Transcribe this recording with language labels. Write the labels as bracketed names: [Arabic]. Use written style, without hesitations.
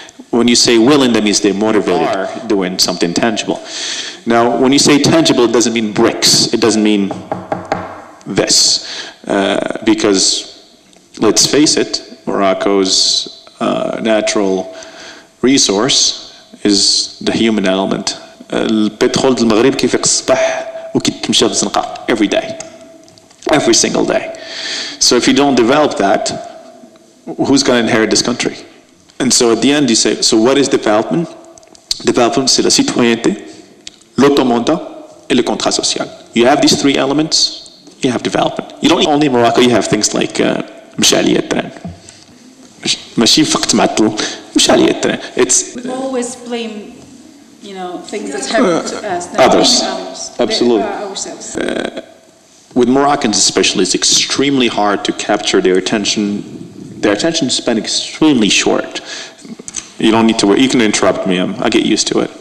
[English] When you say willing, that means they're motivated, are doing something tangible. Now, when you say tangible, it doesn't mean bricks. It doesn't mean this. Because, let's face it, Morocco's natural resource is the human element. [Arabic] البترول المغرب كيف الصباح وكيتمشى في الزنقة [English] every day, every single day. So if you don't develop that, who's going to inherit this country? And so at the end you say, so what is development? [French] Development, c'est la citoyenneté, l'automandat, et le contrat social. [English] You have these three elements, you have development. You don't only in Morocco, you have things like [Arabic] مشى عليا التران. ماشي فقط معطل مشى عليا التران. [English] It's we always blame, things that happen to us. Others. Absolutely. Ourselves. With Moroccans especially, it's extremely hard to capture their attention. Their attention span extremely short. You don't need to worry. You can interrupt me. I get used to it.